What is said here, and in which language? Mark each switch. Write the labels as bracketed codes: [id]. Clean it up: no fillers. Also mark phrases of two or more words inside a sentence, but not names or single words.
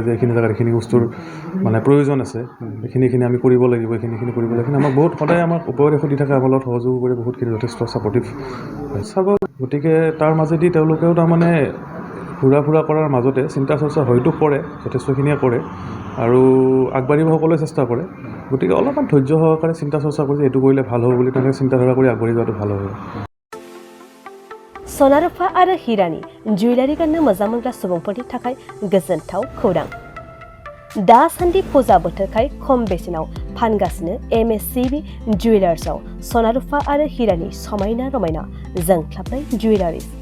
[as] যে এইখিনি জেগাত এইখিনি বস্তুৰ মানে প্ৰয়োজন আছে এইখিনি আমি কৰিব লাগিব এইখিনি কৰিব লাগিব আমাক বহুত সদায় আমাক উপদেশ দি থাকে আমাৰ লগত সহযোগ কৰি বহুতখিনি যথেষ্ট [en] supportive sir [as] গতিকে তাৰ মাজেদি তেওঁলোকেও তাৰমানে ঘূৰা ফুৰা কৰাৰ মাজতে চিন্তা চৰ্চা হয়তো কৰে যথেষ্টখিনিয়ে কৰে আৰু আগবাঢ়িব সকলোৱে চেষ্টা কৰে গতিকে অলপমান ধৈৰ্য সহকাৰে চিন্তা চৰ্চা কৰি এইটো কৰিলে ভাল হ'ব বুলি তেনেকৈ চিন্তাধাৰা কৰি আগবাঢ়ি যোৱাটো ভাল হ'ব [brx] सनारुफा आरो हिरानि जुवेलारि गाननो मोजां मोनग्रा सुबुंफोरनि थाखाय गोजोनथाव खौरां दासान्दि फुजा बोथोरखाय खम बेसेनाव फानगासिनो MSCB जुवेलार्सआव सनारुफा आरो हिरानि समायना रमायना जोंख्लाबनाय जुवेलारिज